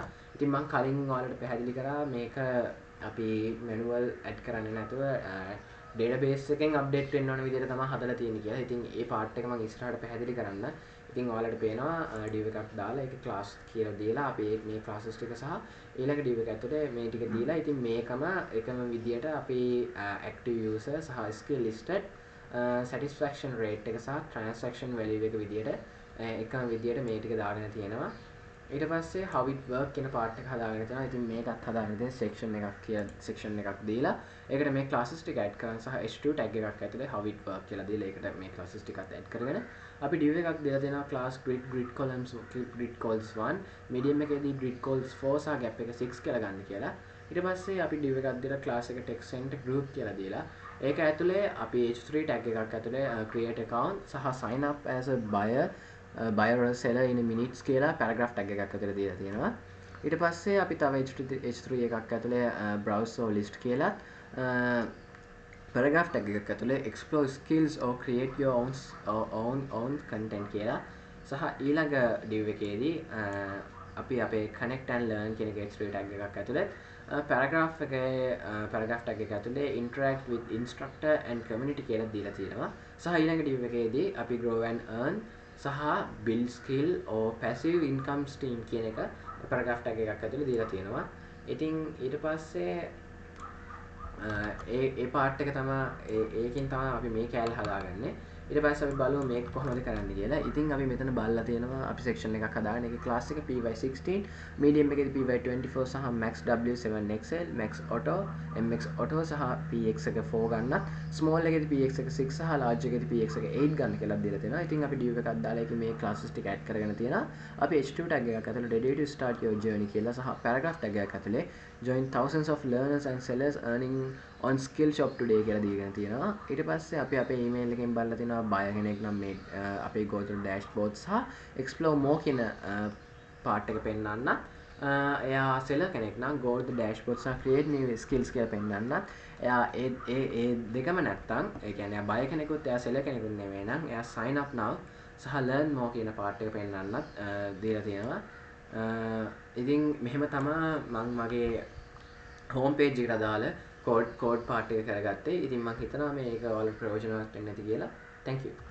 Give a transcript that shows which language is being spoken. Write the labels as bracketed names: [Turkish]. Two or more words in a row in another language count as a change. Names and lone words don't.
[Sinhala] ඉතින් මම කලින් ඔයාලට පැහැදිලි කරා මේක අපි [English] manual add [Sinhala] කරන්නේ නැතුව database එකෙන් update වෙන්න ඕන විදිහට තමයි හදලා තියෙන්නේ කියලා. ඉතින් ඒ part එක මම ඉස්සරහට පැහැදිලි කරන්න. ඉතින් ඔයාලට පේනවා div එකක් දාලා ඒක class කියලා දීලා අපි මේ classes ටික සහ ඊළඟ div එක ඇතුලේ මේ ටික දීලා ඉතින් මේකම එකම විදිහට අපි [English] active user [Sinhala] සහ [English] skill listed satisfaction rate [Sinhala] එක සහ [English] transaction value [Sinhala] එක විදියට එකම විදියට මේ ටික දාගෙන තියෙනවා. ඊට පස්සේ [English] how it work [Sinhala] කියන part එක හදාගෙන තියෙනවා. ඉතින් මේකත් හදාගෙන තියෙන section එකක් දීලා ඒකට මේ classes ටික add කරන් සහ [English] h2 tag [Sinhala] එකක් ඇතුලේ [English] how it work [Sinhala] කියලා දීලා ඒකට මේ classes ටිකත් add කරගෙන අපි div එකක් දීලා දෙනවා [English] class grid columns grid calls 1 medium [Sinhala] එකේදී [English] grid calls 4 [Sinhala] සහ gap එක 6 කියලා ගන්න කියලා. ඊට පස්සේ අපි div එකක් දීලා class එක [English] text center group [Sinhala] කියලා දීලා ඒක ඇතුලේ අපි [English] h3 tag [Sinhala] එකක් ඇතුලේ [English] create account [Sinhala] සහ [English] sign up as a buyer or seller in a minutes [Sinhala] කියලා [English] paragraph tag [Sinhala] එකක් ඇතුලේ දීලා තියෙනවා. ඊට පස්සේ අපි තව h3 එකක් ඇතුලේ [English] browse or list [Sinhala] කියලා [English] paragraph tag [Sinhala] එකක් ඇතුලේ [English] explore skills or create your own content [Sinhala] කියලා සහ ඊළඟ div එකේදී අපි අපේ [English] connect and learn [Sinhala] කියන [English] h3 tag [Sinhala] එකක් ඇතුලේ [English] paragraph tag [Sinhala] එක ඇතුලේ [English] interact with instructor and community [Sinhala] කියලා දීලා තියෙනවා. සහ ඊළඟ div එකේදී අපි [English] grow and earn [Sinhala] සහ [English] build skill or passive income stream [Sinhala] කියන එක [English] paragraph tag [Sinhala] එකක් ඇතුලේ දීලා තියෙනවා. ඉතින් ඊට පස්සේ ඒ part එක තමයි ඒකෙන් තමයි අපි මේ කැලේ හදාගන්නේ. ඊට පස්සේ අපි බලමු මේක කොහොමද කරන්න කියලා. ඉතින් අපි මෙතන බලලා තියෙනවා අපි section එකක් හදාගෙන ඒකේ class එක [English] py16 medium [Sinhala] එකේදී py24 සහ [English] max w7 excel max auto mx auto [Sinhala] සහ px එක 4 ගන්නත් small එකේදී px එක 6 සහ large එකේදී px එක 8 ගන්න කියලා දීලා තියෙනවා. ඉතින් අපි div එකක් දාලා ඒකේ මේ classes ටික add කරගෙන තියෙනවා. අපි [English] h2 tag [Sinhala] එකක් ඇතුලේ [English] ready to start your journey [Sinhala] කියලා සහ [English] paragraph tag [Sinhala] එකක් ඇතුලේ [English] join thousands of learners and sellers earning on skill shop today [Sinhala] කියලා දීගෙන තියෙනවා. ඊට පස්සේ අපි අපේ email එකෙන් බලලා තිනවා buyer කෙනෙක් නම් මේ අපේ [English] go to dashboard [Sinhala] සහ [English] explore more [Sinhala] කියන part එක පෙන්වන්න. එයා seller කෙනෙක් නම් [English] go to dashboard [Sinhala] සහ [English] create new skills [Sinhala] කියලා පෙන්වන්න. එයා ඒ දෙකම නැත්තම් ඒ කියන්නේ buyer කෙනෙකුත් එයා seller කෙනෙකුත් නෙවෙයි නම් එයා [English] sign up now [Sinhala] සහ [English] learn more [Sinhala] කියන part එක පෙන්වන්නත් දීලා තියෙනවා. ඉතින් මෙහෙම තමයි මම මගේ [English] home page [Sinhala] එකට දාලා [English] code part [Sinhala] එක කරගත්තේ. ඉතින් මම හිතනවා මේක ඔයාලට ප්‍රයෝජනවත් වෙන්න ඇති කියලා. [English] Thank you.